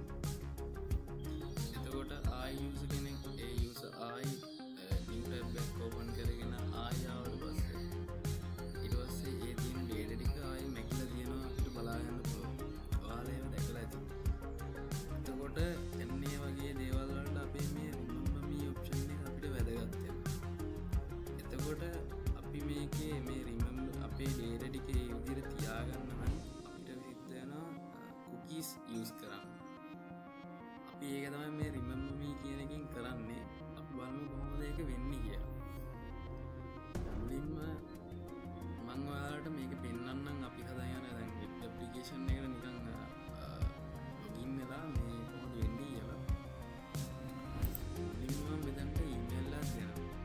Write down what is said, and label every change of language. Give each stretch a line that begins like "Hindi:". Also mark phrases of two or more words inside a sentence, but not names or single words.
Sinhala: එතකොට ආයි යූසර් කෙනෙක් ඒ යූසර් ආයි
English: new tab
Sinhala: එක open කරගෙන ආයි ආවට පස්සේ ඊට පස්සේ ඒ තියෙන data ටික ආයි මැකිලා තියෙනවා අපිට බලා ගන්න පුළුවන්. ඔයාලා ඒව දැකලා ඇති. එතකොට එන්නේ වගේ දේවල් වලට අපේ මේ
English: remember me option
Sinhala: එක අපිට වැදගත් වෙනවා. එතකොට අපි මේකේ මේ remember අපේ data ටික ඒ විදිහට තියාගන්න නම් අපිට සිද්ධ වෙනවා
English: cookies use
Sinhala: කරන්න. අපි ඒක තමයි මේ
English: remember me
Sinhala: කියන එකෙන් කරන්නේ. අපි බලමු කොහොමද ඒක වෙන්නේ කියලා. මුලින්ම මම ඔයාලට මේක පෙන්වන්නම් අපි හදාගෙන යන දැන්
English: web application
Sinhala: එකට නිකන් login වෙලා මේ කොහොමද වෙන්නේ කියලා. මුලින්ම මෙතනට email එකක් දෙනවා.